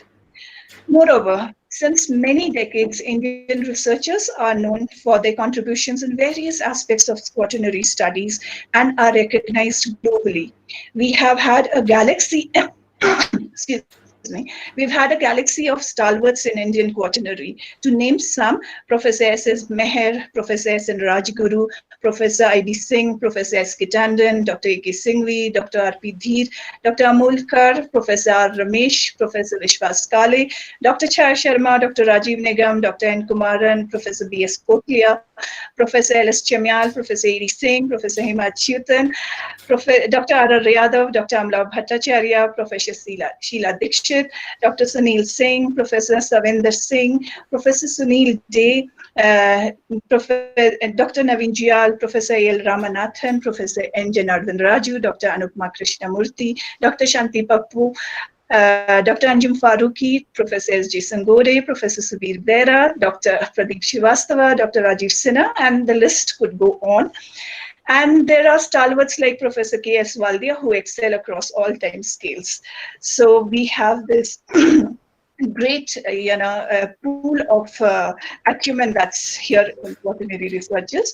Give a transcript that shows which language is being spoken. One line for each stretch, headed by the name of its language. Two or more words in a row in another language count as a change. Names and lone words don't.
English: Moreover, since many decades, Indian researchers are known for their contributions in various aspects of quaternary studies and are recognized globally. We have had a galaxy, excuse me, we've had a galaxy of stalwarts in Indian quaternary. To name some, Professor S.S. Meher, Professor S.N. Rajguru, Professor I.B. Singh, Professor S.K. Tandon, Dr. A.K. Singhvi, Dr. R.P. Dheer, Dr. Amol Kar, Professor R. Ramesh, Professor Vishwas Kale, Dr. Chaya Sharma, Dr. Rajiv Nigam, Dr. N. Kumaran, Professor B.S. Kotlia, Professor L.S. Chamyal, Professor A.D. Singh, Professor Hima Chutan, Dr. R.R. Yadav, Dr. Amla Bhattacharya, Professor Sheila Dikshit, Dr. Sunil Singh, Professor Savinder Singh, Professor Sunil Day, Dr. Naveen Jiyal, Professor A.L. Ramanathan, Professor N. Janardhan Raju, Dr. Anupma Krishnamurthy, Dr. Shanti Pappu, Dr. Anjum Farooqi, Professor S.J. Sangore, Professor Subir Bera, Dr. Pradeep Srivastava, Dr. Rajiv Sinha, and the list could go on. And there are stalwarts like Professor K.S. Waldia who excel across all time scales. So we have this great, pool of acumen that's here in quaternary researchers.